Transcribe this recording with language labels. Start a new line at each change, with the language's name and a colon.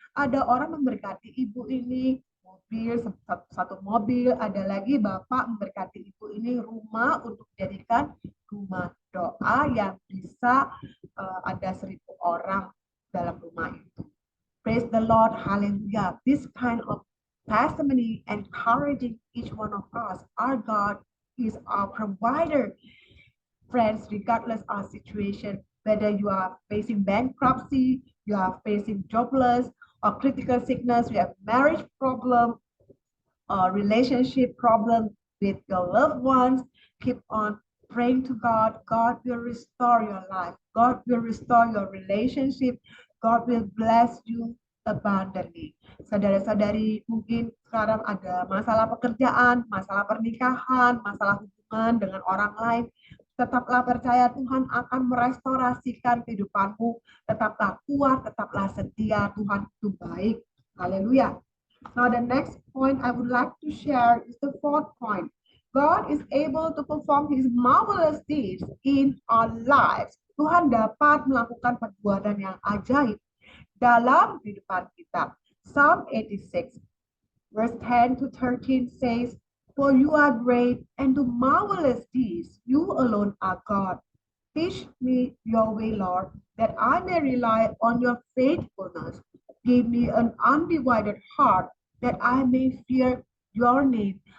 Indonesian: Ada orang memberkati ibu ini mobil, satu mobil, ada lagi Bapak memberkati ibu ini rumah untuk dijadikan rumah doa yang bisa ada 1.000 orang dalam rumah itu.
English: Praise the Lord, hallelujah. This kind of testimony encouraging each one of us. Our God is our provider. Friends, regardless of situation, whether you are facing bankruptcy, you are facing jobless or critical sickness, you have marriage problem or relationship problem with your loved ones, keep on praying to God. God will restore your life. God will restore your relationship. God will bless you abundantly.
Indonesian: Saudara-saudari, mungkin sekarang ada masalah pekerjaan, masalah pernikahan, masalah hubungan dengan orang lain. Tetaplah percaya Tuhan akan merestorasikan kehidupanmu. Tetaplah kuat, tetaplah setia. Tuhan itu baik. Haleluya.
English: Now the next point I would like to share is the fourth point. God is able to perform His marvelous deeds in our lives.
Indonesian: Tuhan dapat melakukan perbuatan yang ajaib dalam kehidupan kita.
English: Psalm 86, verse 10 to 13 says, "For you are great and do marvelous deeds. You alone are God. Teach me your way, Lord, that I may rely on your faithfulness. Give me an undivided heart, that I may fear your name.